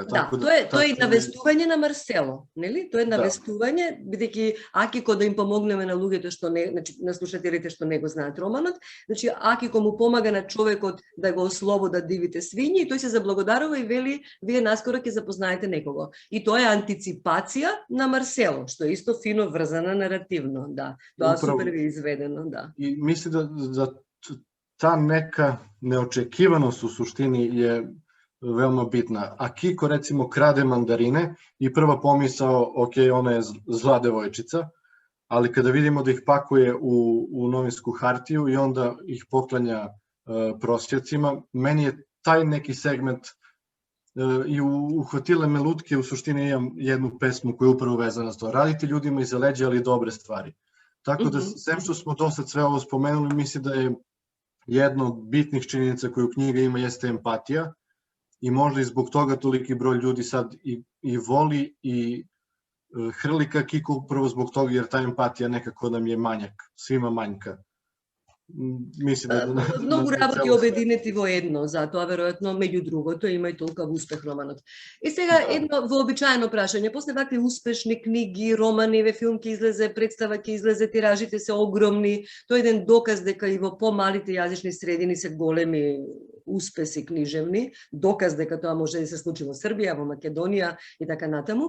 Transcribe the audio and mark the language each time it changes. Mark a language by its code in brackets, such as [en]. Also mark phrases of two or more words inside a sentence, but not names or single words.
[mk] Да, тоа е навестување на Марсело, нели? Тоа е навестување, бидејќи Акико да им помогнеме на луѓето што не, значи на слушателите што не го знаат романот, значи Акико му помага на човекот да го ослободат дивите свињи и тој се заблагодарува и вели вие наскоро ќе запознаете некого. И тоа е антиципација на Марсело, што е исто фино врзана наративно, да. Тоа супер ви изведено, да. [sr] И мислам да та нека неочекиваност у суштини е veoma bitna. Akiko recimo krade mandarine i prva pomisao, ok, ona je zla devojčica, ali kada vidimo da ih pakuje u novinsku hartiju i onda ih poklanja prosjecima, meni je taj neki segment i uhvatile me lutke, u suštini imam jednu pesmu koja je upravo vezana s to. Radite ljudima iza leđa, ali dobre stvari. Tako da, sem što smo do sad sve ovo spomenuli, mislim da je jedna od bitnih činjenica koju knjiga ima jeste empatija, i možda i zbog toga toliki broj ljudi sad i voli i hrli ka Akiko upravo zbog toga jer ta empatija nekako nam je manjak, svima manjka. [mk] Многу работи обединети во едно, затоа веројатно меѓу другото има и толкова успех романот. И сега едно вообичаено прашање, после вакви успешни книги, романи, филмки излезе, представа ќе излезе, тиражите се огромни, тоа е еден доказ дека и во помалите јазични средини се големи успеси книжевни, доказ дека тоа може да се случи во Србија, во Македонија и така натаму.